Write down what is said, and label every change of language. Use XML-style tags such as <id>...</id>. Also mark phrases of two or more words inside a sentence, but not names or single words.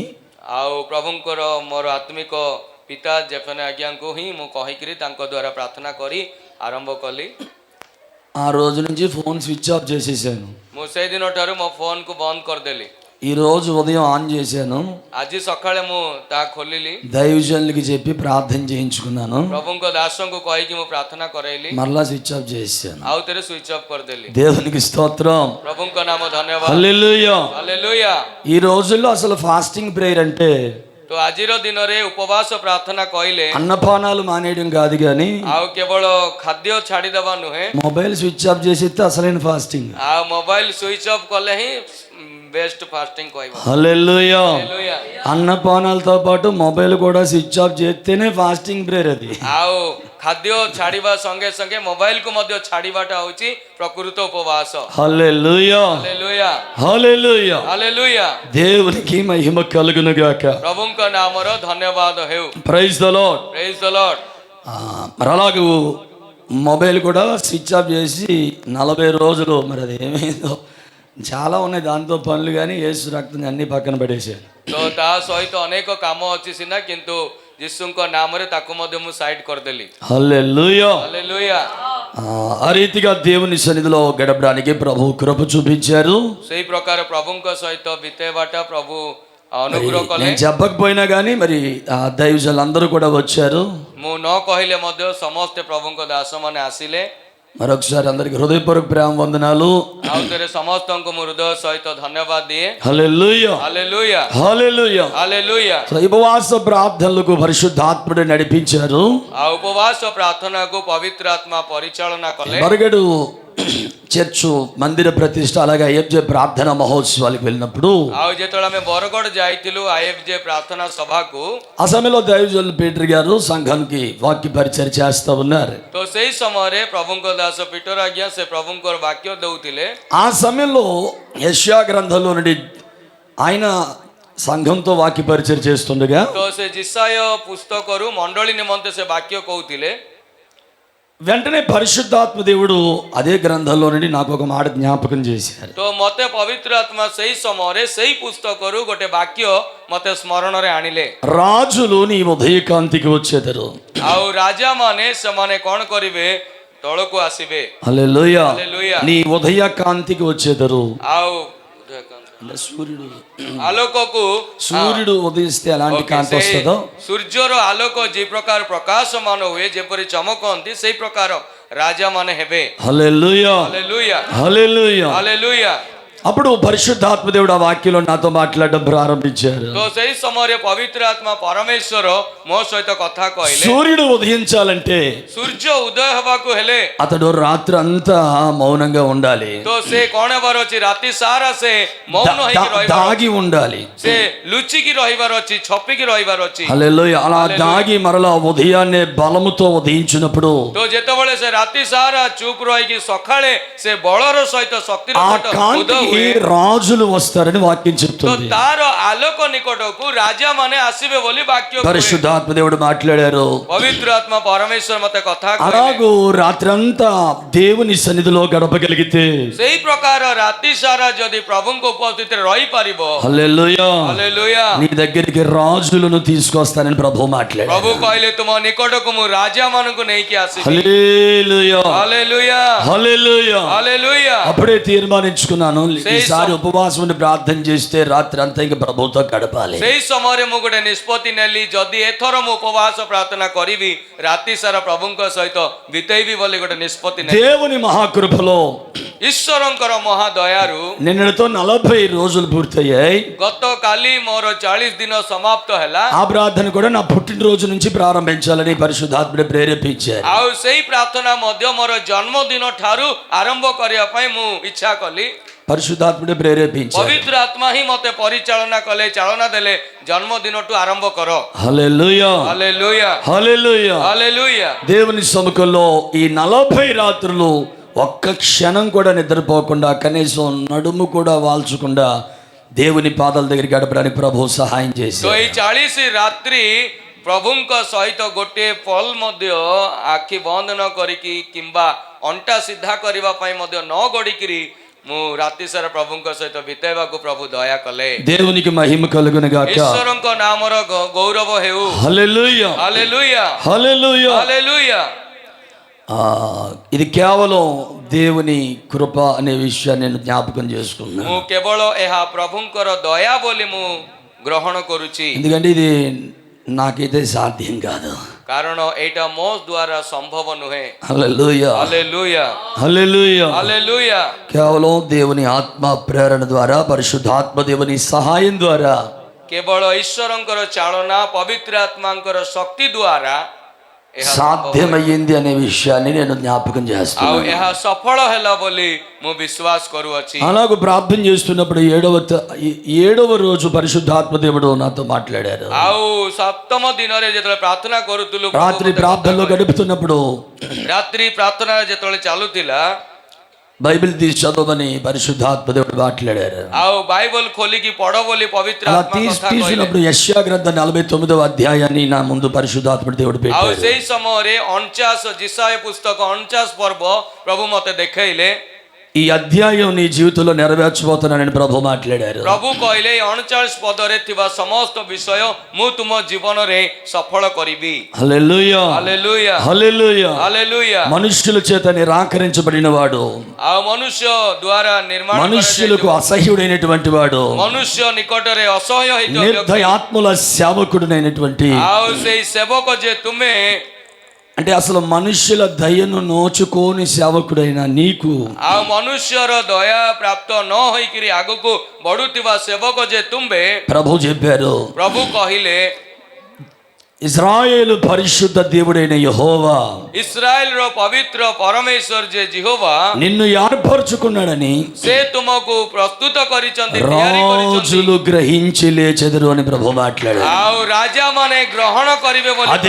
<or>ଆଉ ପ୍ରଭୁଙ୍କର ମୋର ଆତ୍ମିକ ପିତା ଜେଫେନେ ଆଜ୍ଞାଙ୍କୁ ହିଁ ମୁଁ କହିକିରି ତାଙ୍କ ଦ୍ୱାରା ପ୍ରାର୍ଥନା କରି ଆରମ୍ଭ କଲି.</or> <te>ఆ రోజు నుంచి</te> <en>phone switch off</en> <te>చేసేసాను.</te> <or>ମୁଁ ସେଇଦିନ ଠାରୁ ମୋ ଫୋନ୍କୁ ବନ୍ଦ କରିଦେଲି.</or> <te>ఈ రోజు ఉదయం ఆన్ చేశాను.</te> <or>ଆଜି ସକାଳେ ମୁଁ ତାହା ଖୋଲିଲି.</or> <te>దైవజనులకి చెప్పి ప్రార్థన చేయించుకున్నాను.</te> <or>ପ୍ରଭୁଙ୍କ ଦାସଙ୍କୁ କହିକି ମୁଁ ପ୍ରାର୍ଥନା କରାଇଲି.</or> <te>మరలా</te> <en>switch off</en> <te>చేశాను.</te> <or>ଆଉ ଥରେ</or> <en>switch off</en> <or>କରିଦେଲି.</or> <te>దేవునికి స్తోత్రం.</te> <or>ପ୍ରଭୁଙ୍କ ନାମ ଧନ୍ୟବାଦ.</or> <te>హల్లెలూయా.</te> <or>ହାଲେଲୁୟା.</or> <te>ఈ రోజుల్లో అసలు</te> <en>fasting prayer</en> <te>అంటే</te> <or>ତ ଆଜିର ଦିନରେ ଉପବାସ ପ୍ରାର୍ଥନା କହିଲେ</or> <te>అన్నపానాలు మానేయడం కాదు కానీ</te> <or>ଆଉ କେବଳ ଖାଦ୍ୟ ଛାଡ଼ିଦେବା ନୁହେଁ,</or> <en>mobile switch off</en> <te>చేసేస్తే అసలైన ఫాస్టింగ్.</te> <or>ଆଉ</or> <en>mobile switch off</en> <or>କଲେ ହିଁ</or> <en>best fasting</en> <or>କହିବ.</or> <te>హల్లెలూయా.</te> <or>ହାଲେଲୁୟା.</or> <te>అన్నపానాలతో పాటు మొబైల్ కూడా</te> <en>switch off</en> <te>చేస్తేనే</te> <en>fasting prayer</en> <te>అది.</te> <or>ଆଉ ଖାଦ୍ୟ ଛାଡ଼ିବା ସଙ୍ଗେ ସଙ୍ଗେ ମୋବାଇଲକୁ ମଧ୍ୟ ଛାଡ଼ିବାଟା ହେଉଛି ପ୍ରକୃତ ଉପବାସ.</or> <te>హల్లెలూయా.</te> <or>ହାଲେଲୁୟା.</or> <te>హల్లెలూయా.</te> <or>ହାଲେଲୁୟା.</or> <te>దేవునికి మహిమ కలుగును గాక.</te> <or>ପ୍ରଭୁଙ୍କ ନାମର ଧନ୍ୟବାଦ ହେଉ.</or> <en>Praise the Lord. Praise the Lord.</en> <te>మరి అలాగూ మొబైల్ కూడా</te> <en>switch off</en> <te>చేసి 40 రోజులు, మరి అది ఏమైందో, చాలా ఉన్నాయి దాంతో పనులు, కానీ యేసు రక్తం అన్ని పక్కన పడేసాను.</te> <or>ତ ତା ସହିତ ଅନେକ କାମ ଅଛି ସିନା, କିନ୍ତୁ ଯୀଶୁଙ୍କ ନାମରେ ତାକୁ ମଧ୍ୟ ମୁଁ ସାଇଡ୍ କରିଦେଲି।</or> <te>హల్లెలూయా.</te> <or>ହାଲେଲୁୟା।</or> <te>ఆ రీతిగా దేవుని సన్నిధిలో గడపడానికి ప్రభు కృప చూపించారు.</te> <or>ସେଇ ପ୍ରକାର ପ୍ରଭୁଙ୍କ ସହିତ ବିତେଇବାଟା ପ୍ରଭୁ ଅନୁଗ୍ରହ କଲେ।</or> <te>నేను చెప్పకపోయినా కానీ మరి ఆ దైవజనులందరూ కూడా వచ్చారు.</te> <or>ମୁଁ ନ କହିଲେ ମଧ୍ୟ ସମସ୍ତେ ପ୍ରଭୁଙ୍କ ଦାସମାନେ ଆସିଲେ।</or> <te>మరొకసారి అందరికి హృదయపూర్వక ప్రేమ వందనాలు.</te> <or>ଆଉ ଥରେ ସମସ୍ତଙ୍କୁ ମୁଁ ହୃଦୟ ସହିତ ଧନ୍ୟବାଦ ଦିଏ।</or> <te>హల్లెలూయా.</te> <or>ହାଲେଲୁୟା</or> <te>హల్లెలూయా.</te> <or>ହାଲେଲୁୟା।</or> <te>సో ఉపవాస ప్రార్థనలకు పరిశుద్ధాత్ముడు నడిపించారు.</te> <or>ଆଉ ଉପବାସ ପ୍ରାର୍ଥନାକୁ ପବିତ୍ର ଆତ୍ମା ପରିଚାଳନା କଲେ।</or> <te>మరగడు చర్చు మందిర ప్రతిష్ట అలాగే అయ్యబ్జే ప్రార్థన మహోత్సవాలకు వెళ్ళినప్పుడు</te> <or>ଆଉ ଯେତେବେଳେ ଆମେ ବରଗଡ଼ ଯାଇଥିଲୁ IFJ ପ୍ରାର୍ଥନା ସଭାକୁ,</or> <te>ఆ సమయంలో దైవజనులు పీటర్ గారు సంఘానికి వాక్య పరిచయం చేస్తా ఉన్నారు.</te> <or>ତ ସେଇ ସମୟରେ ପ୍ରଭୁଙ୍କ ଦାସ ପିଟର ଆଜ୍ଞା ସେ ପ୍ରଭୁଙ୍କର ବାକ୍ୟ ଦେଉଥିଲେ।</or> <te>ఆ సమయంలో యెషయా గ్రంథంలో నుండి ఆయన సంఘంతో వాక్య పరిచయం చేస్తుండగా</te> <or>ତ ସେ ଜିସାୟ ପୁସ୍ତକରୁ ମଣ୍ଡଳୀ ନିମନ୍ତେ ସେ ବାକ୍ୟ କହୁଥିଲେ।</or> <te>వెంటనే పరిశుద్ధాత్మ దేవుడు అదే గ్రంథంలో నుండి నాకు ఒక మాట జ్ఞాపకం చేశారు.</te> <or>ତ ମତେ ପବିତ୍ର ଆତ୍ମା ସେଇ ସମୟରେ ସେଇ ପୁସ୍ତକରୁ ଗୋଟେ ବାକ୍ୟ ମତେ ସ୍ମରଣରେ ଆଣିଲେ।</or> <te>రాజులు నీ ఉదయకాంతికి వచ్చేదరు.</te> <or>ଆଉ ରାଜାମାନେ ସେମାନେ କଣ କରିବେ? ତଳକୁ ଆସିବେ।</or> <te>హల్లెలూయా. హల్లెలూయా। నీ ఉదయకాంతికి వచ్చేదరు.</te> <or>ଆଉ</or> <te>సూర్యుడు</te> <or>ଆଲୋକକୁ</or> <te>సూర్యుడు ఉదయిస్తే ఎలాంటి</te> <or>ଓକେ,</or> <te>కాంతి</te> <or>ସେ</or> <te>వస్తుందో</te> <or>ସୂର୍ଯ୍ୟର ଆଲୋକ ଯେ ପ୍ରକାର ପ୍ରକାଶମାନ ହୁଏ, ଯେପରି ଚମକନ୍ତି, ସେଇ ପ୍ରକାର ରାଜାମାନେ ହେବେ।</or> <te>హల్లెలూయా.</te> <or>ହାଲେଲୁୟା</or> <te>హల్లెలూయా.</te> <or>ହାଲେଲୁୟା।</or> <te>అప్పుడు పరిశుద్ధాత్మ దేవుడు ఆ వాక్యంలో నాతో మాట్లాడడం ప్రారంభించారు.</te> <or>ତ ସେଇ ସମୟରେ ପବିତ୍ର ଆତ୍ମା ପରମେଶ୍ୱର ମୋ ସହିତ କଥା କହିଲେ।</or> <te>సూర్యుడు ఉదయించాలంటే</te> <or>ସୂର୍ଯ୍ୟ ଉଦୟ ହେବାକୁ ହେଲେ</or> <te>అతడు రాత్రి అంతా మౌనంగా ఉండాలి.</te> <or>ତ ସେ କଣ ହେବାର ଅଛି? ରାତି ସାରା ସେ ମୌନ ହେଇକି ରହିବାର ଅଛି।</or> <te>దాగి ఉండాలి.</te> <or>ସେ ଲୁଚିକି ରହିବାର ଅଛି, ଛପିକି ରହିବାର ଅଛି।</or> <te>హల్లెలూయా. అలా దాగి మరలా ఉదయాన్నే బలముతో ఉదయించినప్పుడు</te> <or>ତ ଯେତେବେଳେ ସେ ରାତି ସାରା ଚୁପ୍ ରହିକି ସକାଳେ ସେ ବଳର ସହିତ ଶକ୍ତିର</or> <te>ఆ</te> <or>ସହିତ ଉଦୟ</or> <te>కాంతికి</te> <or>ହୁଏ,</or> <te>రాజులు వస్తారని వాక్యం</te> <or>ତ</or> <te>చెప్తుంది.</te> <or>ତାର ଆଲୋକ ନିକଟକୁ ରାଜା ମାନେ ଆସିବେ ବୋଲି ବାକ୍ୟ କୁହେ।</or> <te>పరిశుద్ధాత్మ దేవుడు మాట్లాడారు.</te> <or>ପବିତ୍ର ଆତ୍ମା ପରମେଶ୍ୱର ମତେ କଥା କହିଲେ।</or> <te>అలాగూ రాత్రంతా దేవుని సన్నిధిలో గడపగలిగితే</te> <or>ସେଇ ପ୍ରକାର ରାତି ସାରା ଯଦି ପ୍ରଭୁଙ୍କ ଉପସ୍ଥିତିରେ ରହିପାରିବ,</or> <te>హల్లెలూయా,</te> <or>ହାଲେଲୁୟା।</or> <te>నీ దగ్గరికి రాజులను తీసుకొస్తానని ప్రభు మాట్లాడారు.</te> <or>ପ୍ରଭୁ କହିଲେ ତୁମ ନିକଟକୁ ମୁଁ ରାଜା ମାନଙ୍କୁ ନେଇକି ଆସିବି।</or> <te>హల్లెలూయా.</te> <or>ହାଲେଲୁୟା</or> <te>హల్లెలూయా.</te> <or>ହାଲେଲୁୟା।</or> <te>అప్పుడే తీర్మానించుకున్నాను, ఈసారి ఉపవాసం ఉండి ప్రార్థన చేస్తే రాత్రి అంతా ఇంకా ప్రభుతో గడపాలి.</te> <or>ସେଇ ସମୟରେ ମୁଁ ଗୋଟେ ନିଷ୍ପତ୍ତି ନେଲି, ଯଦି ଏଥର ମୁଁ ଉପବାସ ପ୍ରାର୍ଥନା କରିବି, ରାତି ସାରା ପ୍ରଭୁଙ୍କ ସହିତ ବିତେଇବି ବୋଲି ଗୋଟେ ନିଷ୍ପତ୍ତି ନେଲି।</or> <te>దేవుని మహాకృపలో</te> <or>ଈଶ୍ୱରଙ୍କର ମହାଦୟାରୁ</or> <te>నిన్నటితో 40 రోజులు పూర్తయ్యాయి.</te> <or>ଗତକାଲି ମୋର 40 ଦିନ ସମାପ୍ତ ହେଲା।</or> <te>ఆ ప్రార్థన కూడా నా పుట్టినరోజు నుంచి ప్రారంభించాలని పరిశుద్ధాత్ముడు ప్రేరేపించారు.</te> <or>ଆଉ ସେଇ ପ୍ରାର୍ଥନା ମଧ୍ୟ ମୋର ଜନ୍ମଦିନ ଠାରୁ ଆରମ୍ଭ କରିବା ପାଇଁ ମୁଁ ଇଚ୍ଛା କଲି।</or> <te>పరిశుద్ధాత్ముడు ప్రేరేపించారు.</te> <or>ପବିତ୍ର ଆତ୍ମା ହିଁ ମତେ ପରିଚାଳନା କଲେ, ଚାଳନା ଦେଲେ, ଜନ୍ମଦିନଠୁ ଆରମ୍ଭ କର।</or> <te>హల్లెలూయా.</te> <or>ହାଲେଲୁୟା</or> <te>హల్లెలూయా.</te> <or>ହାଲେଲୁୟା।</or> <te>దేవుని సముఖంలో ఈ 40 రాత్రులు ఒక్క క్షణం కూడా నిద్రపోకుండా, కనీసం నడుము కూడా వాల్చకుండా దేవుని పాదాల దగ్గర గడపడానికి ప్రభు సహాయం</te> <or>ତ</or> <te>చేశారు.</te> <or>ଏଇ 40 ରାତ୍ରି ପ୍ରଭୁଙ୍କ ସହିତ ଗୋଟିଏ ପଲ ମଧ୍ୟ ଆଖି ବନ୍ଦ ନ କରିକି କିମ୍ବା ଅଣ୍ଟା ସିଧା କରିବା ପାଇଁ ମଧ୍ୟ ନ ଗଡ଼ିକିରି ମୁଁ ରାତି ସାରା ପ୍ରଭୁଙ୍କ ସହିତ ବିତେଇବାକୁ ପ୍ରଭୁ ଦୟା କଲେ।</or> <te>దేవునికి మహిమ కలుగును గాక.</te> <or>ଈଶ୍ୱରଙ୍କ ନାମର ଗୌରବ ହେଉ।</or> <te>హల్లెలూయా.</te> <or>ହାଲେଲୁୟା</or> <te>హల్లెలూయా.</te> <or>ହାଲେଲୁୟା।</or> <te>ఇది కేవలం దేవుని కృప అనే విషయాన్ని నేను జ్ఞాపకం చేసుకున్నాను.</te> <or>ମୁଁ କେବଳ ଏହା ପ୍ରଭୁଙ୍କର ଦୟା ବୋଲି ମୁଁ ଗ୍ରହଣ କରୁଛି,</or> <te>ఎందుకంటే ఇది నాకైతే సాధ్యం కాదు.</te> <or>କାରଣ ଏଇଟା ମୋ ଦ୍ୱାରା ସମ୍ଭବ ନୁହେଁ।</or> <te>హల్లెలూయా.</te> <or>ହାଲେଲୁୟା</or> <te>హల్లెలూయా.</te> <or>ହାଲେଲୁୟା।</or> <te>కేవలం దేవుని ఆత్మ ప్రేరణ ద్వారా, పరిశుద్ధాత్మ దేవుని సహాయం ద్వారా</te> <or>କେବଳ ଈଶ୍ୱରଙ୍କର ଚାଳନା, ପବିତ୍ର ଆତ୍ମାଙ୍କର ଶକ୍ତି ଦ୍ୱାରା ଏହା ସମ୍ଭବ।</or> <te>సాధ్యమయ్యింది అనే విషయాన్ని నేను జ్ఞాపకం</te> <or>ଆଉ</or> <te>చేస్తున్నాను.</te> <or>ଏହା ସଫଳ ହେଲା ବୋଲି ମୁଁ ବିଶ୍ୱାସ କରୁଅଛି।</or> <te>అలాగూ ప్రార్థన చేస్తున్నప్పుడు 7వ రోజు పరిశుద్ధాత్మ దేవుడు నాతో మాట్లాడారు.</te> <or>ଆଉ ସପ୍ତମ ଦିନରେ ଯେତେବେଳେ ପ୍ରାର୍ଥନା କରୁଥିଲୁ,</or> <te>రాత్రి ప్రార్థనలో గడుపుతున్నప్పుడు</te> <or>ରାତ୍ରି ପ୍ରାର୍ଥନା ଯେତେବେଳେ ଚାଲୁଥିଲା,</or> <te>బైబిల్ తీసి చదవమని పరిశుద్ధాత్మ దేవుడు మాట్లాడారు.</te> <or>ଆଉ ବାଇବଲ ଖୋଲିକି ପଢ ବୋଲି ପବିତ୍ର</or> <te>అలా</te> <or>ଆତ୍ମା କଥା କହିଲେ।</or> <te>తీసినప్పుడు యెషయా గ్రంథం 49వ అధ్యాయాన్ని నా ముందు పరిశుద్ధాత్మ దేవుడు</te> <or>ଆଉ</or> <te>పెట్టాడు.</te> <or>ସେଇ ସମୟରେ 49 ଜିସାୟ ପୁସ୍ତକ 49 ପର୍ବ ପ୍ରଭୁ ମତେ ଦେଖେଇଲେ।</or> <te>ఈ అధ్యాయం నీ జీవితంలో నెరవేర్చబోతున్నానని ప్రభు మాట్లాడారు.</te> <or>ପ୍ରଭୁ କହିଲେ 49 ପଦରେ ଥିବା ସମସ୍ତ ବିଷୟ ମୁଁ ତୁମ ଜୀବନରେ ସଫଳ କରିବି।</or> <te>హల్లెలూయా</te> <or>ହାଲେଲୁୟା</or> <te>హల్లెలూయా.</te> <or>ହାଲେଲୁୟା।</or> <te>మనుష్యుల చేత నిరాకరించబడిన వాడు,</te> <or>ଆଉ ମନୁଷ୍ୟ ଦ୍ୱାରା ନିର୍ମାଣ</or> <te>మనుష్యులకు అసహ్యుడైనటువంటి వాడు,</te> <or>ମନୁଷ୍ୟ ନିକଟରେ ଅସହ୍ୟ ହେଇଥିବା ବ୍ୟକ୍ତି।</or> <te>నిర్దయాత్ముల సేవకుడునైనటువంటి,</te> <or>ଆଉ ସେଇ ସେବକ ଯେ ତୁମେ,</or> <te>అంటే అసలు మనుష్యుల దయను నోచుకోని సేవకుడైన నీకు,</te> <or>ଆଉ ମନୁଷ୍ୟର ଦୟା ପ୍ରାପ୍ତ ନ ହୋଇକିରି ଆଗକୁ ବଢୁଥିବା ସେବକ ଯେ ତୁମ୍ଭେ,</or> <te>ప్రభు చెప్పారు,</te> <or>ପ୍ରଭୁ କହିଲେ</or> <te>ఇజ్రాయేలు పరిశుద్ధ దేవుడైన యెహోవా</te> <or>ଇସ୍ରାଏଲର ପବିତ୍ର ପରମେଶ୍ୱର ଯେ ଜିହୋଭା</or> <te>నిన్ను ఏర్పరచుకున్నాడని</te> <or>ସେ ତୁମକୁ ପ୍ରସ୍ତୁତ କରିଛନ୍ତି, ତିଆରି କରିଛନ୍ତି।</or> <te>రాజులు గ్రహించి లేచెదరు అని ప్రభు మాట్లాడారు.</te> <or>ଆଉ ରାଜା ମାନେ గ్రహଣ କରିବେ ବୋଲି ପ୍ରଭୁ</or>